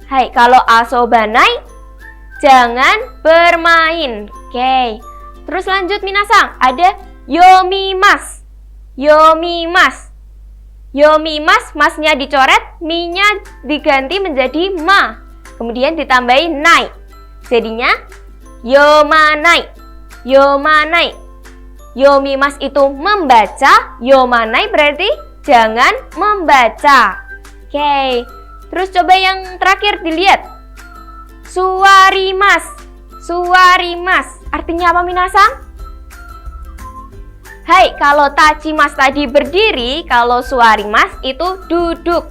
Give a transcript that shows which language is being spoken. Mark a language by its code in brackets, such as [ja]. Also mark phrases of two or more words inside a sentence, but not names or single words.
[id] Hai, kalau asobanai jangan bermain. Oke. Terus lanjut minasang. Ada yomimasu. Yomimasu. Yomimasu, masnya dicoret, mi-nya diganti menjadi ma. Kemudian ditambahi nai. Jadinya [ja] 読まない。読まない. [id] Yomimasu itu membaca, yomanai berarti jangan membaca. Oke. Terus coba yang terakhir dilihat. [ja] 座ります。座ります. [id] Artinya apa minasang? Hai, kalau tachimasu tadi berdiri, kalau suwarimasu itu duduk.